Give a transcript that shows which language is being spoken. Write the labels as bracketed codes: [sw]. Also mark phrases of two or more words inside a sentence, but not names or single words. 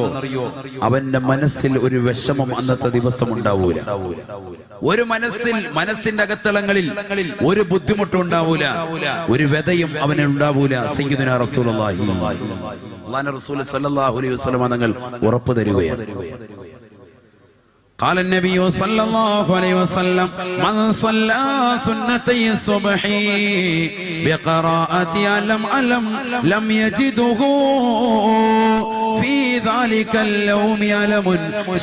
[ml] അവന്റെ മനസ്സിൽ ഒരു വിഷമം അന്നത്തെ ദിവസം ഉണ്ടാവൂല. ഒരു മനസ്സിന്റെ അകത്തളങ്ങളിൽ ഒരു ബുദ്ധിമുട്ടും ഉണ്ടാവൂല, ഒരു വ്യതയും അവന് ഉണ്ടാവൂല. [ar] سيدنا رسول الله [ml] അല്ലാഹുവിന്റെ റസൂൽ [ar] صلى الله عليه وسلم [ml] തങ്ങൾ ഉറപ്പ് തരുകയാണ്. [ar] قال النبي صلى الله عليه وسلم من صلى سنتي الصبح بقراءة ألم لم يجده في ذلك اليوم ألم